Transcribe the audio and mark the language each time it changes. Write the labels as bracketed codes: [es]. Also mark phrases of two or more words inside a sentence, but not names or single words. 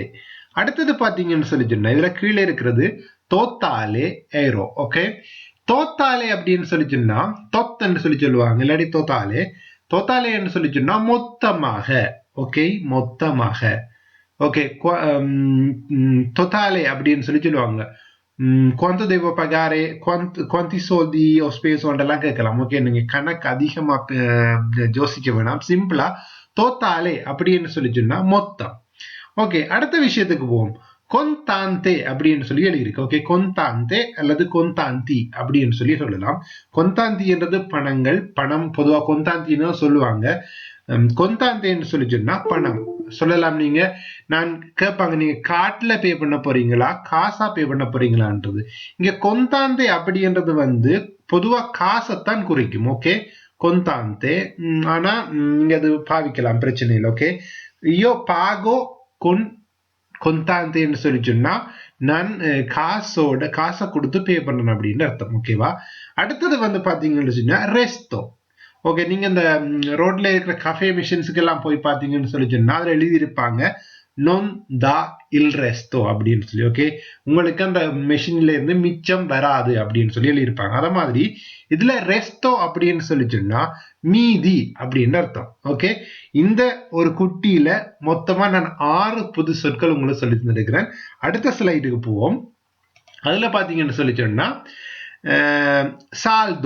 [ta] அடுத்தது பாத்தீங்கன்னு சொல்லி சொன்னா இதுல கீழே இருக்கிறது தோத்தாலே ஏரோ. ஓகே, தோத்தாலே அப்படின்னு சொல்லி சொன்னா தொத்தன்னு சொல்லி சொல்லுவாங்க, இல்லாட்டி தோத்தாலே. தோத்தாலே என்று சொல்லி சொன்னா மொத்தமாக. ஓகே, மொத்தமாக. ஓகே, totale அப்படின்னு சொல்லி சொல்லுவாங்க. [it] quanto devo pagare, quanti soldi ho speso [ta] எல்லாம் கேட்கலாம். ஓகே, நீங்க கணக்கு அதிகமா யோசிக்க வேணாம். சிம்பிளா totale அப்படின்னு சொல்லி சொன்னா மொத்தம். ஓகே, அடுத்த விஷயத்துக்கு போவோம். கொந்தாந்தே அப்படின்னு சொல்லி எழுதியிருக்கு. ஓகே, கொந்தாந்தே அல்லது கொந்தாந்தி அப்படின்னு சொல்லி சொல்லலாம். கொந்தாந்தி என்றது பணங்கள், பணம். பொதுவா கொந்தாந்தின்னு சொல்லுவாங்க. கொந்தாந்தேன்னு சொல்லி சொன்னா பணம் சொல்லலாம். நீங்க நான் கேட்பாங்க, நீங்க கார்ட்ல பே பண்ண போறீங்களா காசா பே பண்ண போறீங்களான்றது. இங்க கொந்தாந்தே அப்படின்றது பொதுவா காசைத்தான் குறிக்கும். ஓகே, கொந்தாந்தே. ஆனா இங்க அது பாவிக்கலாம், பிரச்சனை இல்லை. ஓகே, [it] io pago con [ta] கொந்தாந்தேன்னு சொல்லி சொன்னா நான் காசை கொடுத்து பே பண்ணணும் அப்படின்னு அர்த்தம். ஓகேவா? அடுத்தது பாத்தீங்கன்னு சொன்னா ரெஸ்டோ. ஓகே, நீங்க இந்த ரோட்ல இருக்கிற [en] café machines [ta] எல்லாம் போய் பாத்தீங்கன்னு சொல்லி சொன்னா அதுல எழுதியிருப்பாங்க [it] non da il resto [ta] அப்படின்னு சொல்லி. ஓகே, உங்களுக்கு அந்த மெஷின்ல இருந்து மிச்சம் வராது அப்படின்னு சொல்லி எழுதியிருப்பாங்க. அத மாதிரி இதுல ரெஸ்டோ அப்படின்னு சொல்லி சொன்னா மீதி அப்படின்னு அர்த்தம். ஓகே, இந்த ஒரு குட்டியில மொத்தமா நான் 6 புது சொற்கள் உங்களுக்கு சொல்லி தந்திருக்கிறேன். அடுத்த ஸ்லைடுக்கு போவோம். அதுல பாத்தீங்கன்னு சொல்லி சொன்னா சால்தோ.